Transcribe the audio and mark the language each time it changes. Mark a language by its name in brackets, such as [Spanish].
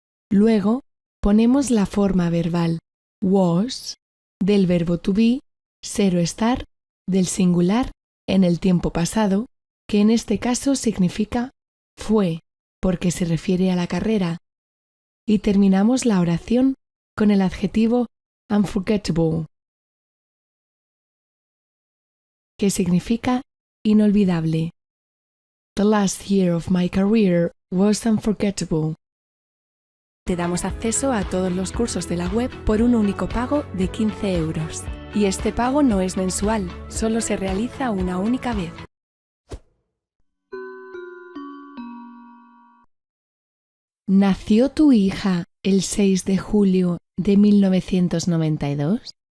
[Spanish] Luego, ponemos la forma verbal was, del verbo to be, ser o estar, del singular en el tiempo pasado, que en este caso significa fue, porque se refiere a la carrera. Y terminamos la oración con el adjetivo unforgettable, que significa inolvidable. [English] The last year of my career was unforgettable. [Spanish] Te damos acceso a todos los cursos de la web por un único pago de 15 euros. Y este pago no es mensual, solo se realiza una única vez. ¿Nació tu hija el 6 de julio de 1992?